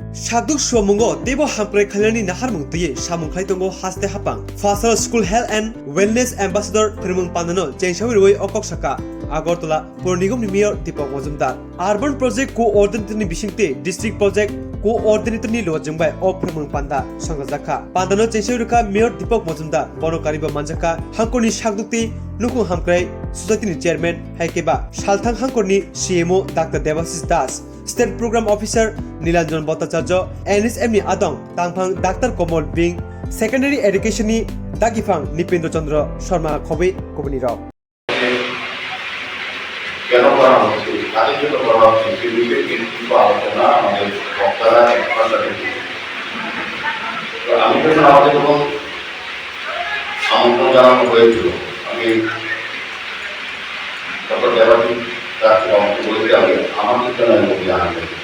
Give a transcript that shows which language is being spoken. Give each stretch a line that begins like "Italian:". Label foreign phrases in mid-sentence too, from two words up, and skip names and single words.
Kok Borok: Shaduk Shomungo, Debo Hampre Kalani Naharmung Tie, Shamun Kaitongo Haste Hapang, Fasal
English: School Health and Wellness Ambassador
Kok Borok: Firmun Pandano, Jenshawi Okoksaka, Agortola, Pornigum Mayor Dipok Wazumdar,
English: Urban Project Co-Ordinator
Kok Borok: Bishingte,
English: District Project Co-Ordinator
Kok Borok: Lojumbai, O Firmun Panda, Sangazaka, Pandano Jensharuka, Mayor Dipok Wazumdar, Bono Kariba Manjaka, Hankoni Shadukti, Luku Hamkrai,
English: Society Chairman,
Kok Borok: Haikeba, Shaltang Hankoni, CMO, Dr. Devasis Das.
English: State Program Officer
Kok Borok: Nilanjan Bhattacharya, NSM ni Adong, Tangphang Dr. Komol Bing,
English: Secondary Education
Kok Borok: ni Dagifang Nipendra Chandra Sharma Khobe Kobani Rao.
Bangla: কেন করা হচ্ছে কাজের জন্য করা হচ্ছে সেই বিষয়ে কিছু আলোচনা আমাদের বক্তারা তো আমি যখন আমাদের যখন আমন্ত্রণ জানানো হয়েছিল আমি ডক্টর দেবাশিস তাকে আমাকে বলতে হবে আমাদের জন্য জানাবেন